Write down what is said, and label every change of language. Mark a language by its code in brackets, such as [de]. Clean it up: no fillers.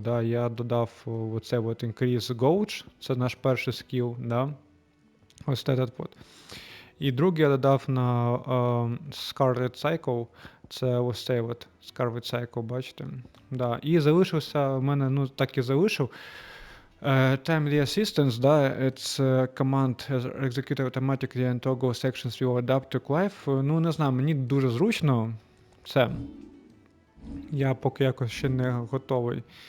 [uk] Да, я додав оце от Increase Gauge, це наш перший скіл, да, ось цей от. І другий я додав на Scarlet Cycle, це ось цей от Scarlet Cycle, бачите? Да. І залишився, в мене, ну, так і залишив. [en] Timely Assistance, да, it's command executed automatically and toggle sections will adapt to life. [uk] Ну, не знаю, мені дуже зручно це. Я поки якось ще не готовий.